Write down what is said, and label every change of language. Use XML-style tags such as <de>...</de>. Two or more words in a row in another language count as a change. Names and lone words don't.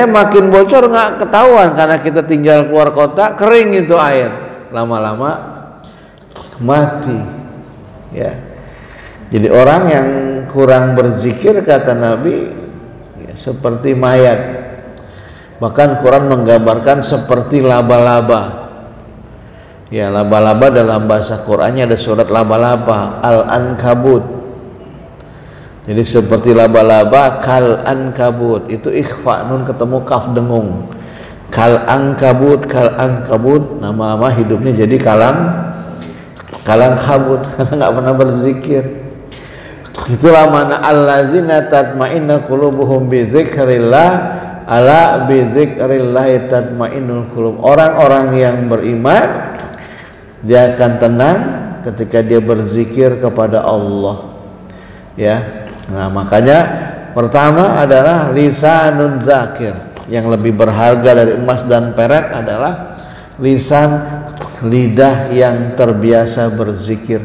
<id>Makin bocor nggak ketahuan karena kita tinggal keluar kota, kering itu air, lama-lama mati, ya. Jadi orang yang kurang berzikir, kata Nabi, ya, seperti mayat. Bahkan Quran menggambarkan seperti laba-laba. Ya, laba-laba dalam bahasa Qurannya ada surat laba-laba, Al-Ankabut. Jadi seperti laba-laba,</id> <ar>كالعنكبوت,</ar> <id>itu ikhfa, nun ketemu kaf dengung.</id> <ar>كالعنكبوت,</ar> <id>nama-nama hidupnya jadi kalang kabut karena nggak pernah berzikir. Itulah mana</id> <ar>الذين تطمئن قلوبهم بذكر الله ألا بذكر الله تطمئن القلوب.</ar> <id>Orang-orang yang beriman dia akan tenang ketika dia berzikir kepada Allah. Ya. Nah, makanya pertama adalah</id> <ar>لسان ذاكر.</ar> <id>Yang lebih berharga dari emas dan perak adalah lisan, lidah yang terbiasa berzikir.</id>